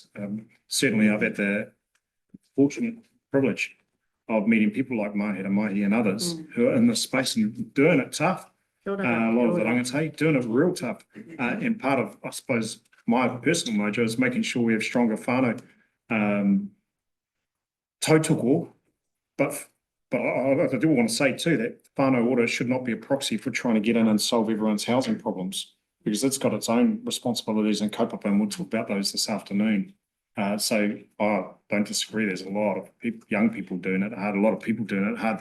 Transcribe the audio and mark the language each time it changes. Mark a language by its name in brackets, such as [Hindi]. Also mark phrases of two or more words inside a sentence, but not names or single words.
[English] Certainly, I've had the fortunate privilege of meeting people like Mahera Mahi and others who are in this space and doing it tough. A lot of the rangatahi doing it real tough. And part of, I suppose, my personal mojo is making sure we have stronger [Māori] whānau tautoko. [English] But I do want to say too that Whānau Ora should not be a proxy for trying to get in and solve everyone's housing problems, because it's got its own responsibilities and kaupapa, and we'll talk about those this afternoon. So I don't disagree. There's a lot of people, young people doing it hard, a lot of people doing it hard.